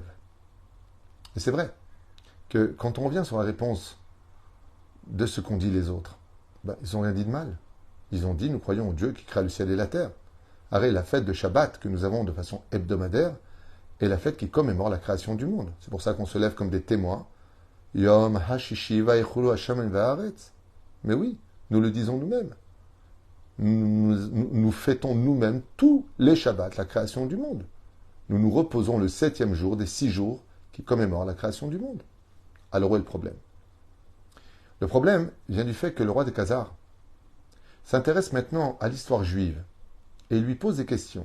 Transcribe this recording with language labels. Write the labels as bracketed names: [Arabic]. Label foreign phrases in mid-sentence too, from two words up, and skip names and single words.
[French] Et c'est vrai que quand on revient sur la réponse de ce qu'ont dit les autres, ils n'ont rien dit de mal. Ils ont dit, nous croyons au Dieu qui crée le ciel et la terre. Arrête, la fête de Shabbat que nous avons de façon hebdomadaire est la fête qui commémore la création du monde. C'est pour ça qu'on se lève comme des témoins. [Hebrew] יום הששי ויכלו השם והארץ. [French] Mais oui, nous le disons nous-mêmes. Nous fêtons nous-mêmes tous les Shabbats, la création du monde. Nous nous reposons le 7e jour des 6 jours qui commémorent la création du monde. Alors où est le problème? Le problème vient du fait que le roi des Khazars s'intéresse maintenant à l'histoire juive et il lui pose des questions.